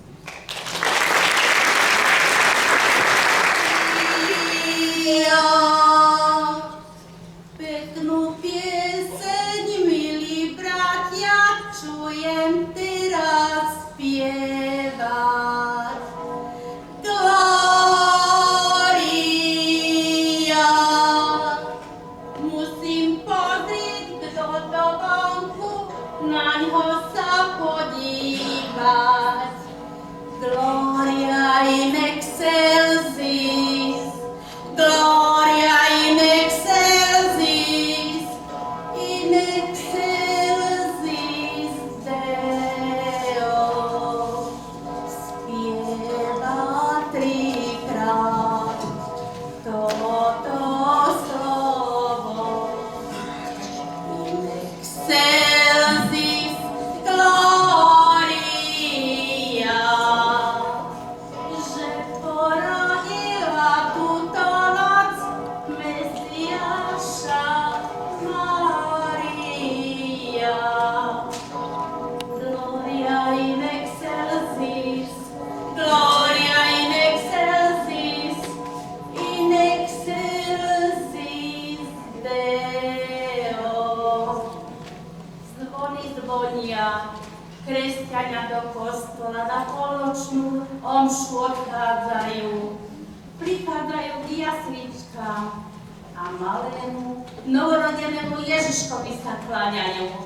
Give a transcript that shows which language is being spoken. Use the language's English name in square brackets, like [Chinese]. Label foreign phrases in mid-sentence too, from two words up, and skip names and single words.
[Slovak] Peknú pieseň, milí bratia, čujem teraz spievať. Glória, musím pozrieť, kto to vonku, naňho sa podívať. [Latin] Gloria in excelsis, Gloria in excelsis Deo. [Slovak] Spieva trikrát toto slovo. [Latin] In excelsis Gloria, [Slovak] že porodila túto noc Mesiáša Mária. [Latin] Gloria in excelsis, Gloria in excelsis Deo. [Slovak] Zvony zvonia, kresťania do kostola na polnočnú omšu odchádzajú. Prichádzajú k jasličkám a malému novorodenému Ježiškovi sa kláňajú.